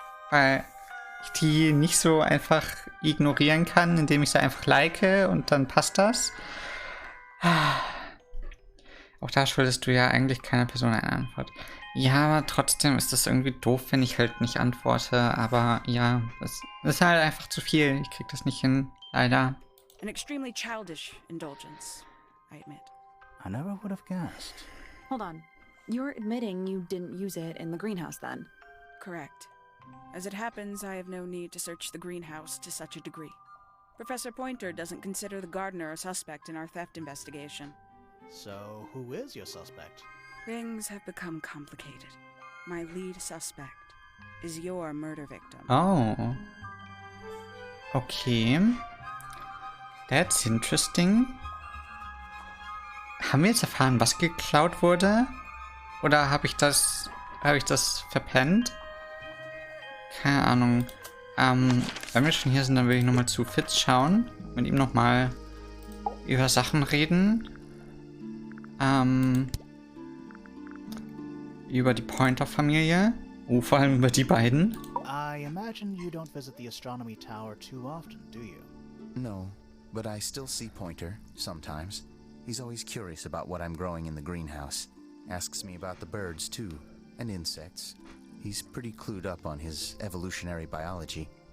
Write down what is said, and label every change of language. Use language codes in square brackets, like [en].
[de] Weil ich die nicht so einfach ignorieren kann, indem ich sie einfach like und dann passt das. Auch da schuldest du ja eigentlich keiner Person eine Antwort. Ja, aber trotzdem ist das irgendwie doof, wenn ich halt nicht antworte. Aber ja, das ist halt einfach zu viel. Ich krieg das nicht hin, leider. [en] An extremely childish indulgence, I admit. I never would have guessed. Hold on. You're admitting you didn't use it in the greenhouse then? Correct. As it happens, I have no need to search the greenhouse to such a degree. Professor Pointer doesn't consider the gardener a suspect in our theft investigation. So, who is your suspect? Things have become complicated. My lead suspect is your murder victim. Oh. Okay. That's interesting. [de] Haben wir jetzt erfahren, was geklaut wurde? Oder habe ich das verpennt? Keine Ahnung. Wenn wir schon hier sind, dann will ich nochmal zu Fitz schauen. Mit ihm nochmal über Sachen reden. Über die Pointer-Familie. Oh, vor allem über die beiden. [en] I imagine you don't visit the astronomy tower too often, do you? No, but I still see Pointer, sometimes. He's always curious about what I'm growing in the greenhouse. Asks me about the birds, too, and insects. He's pretty clued up on his evolutionary biology.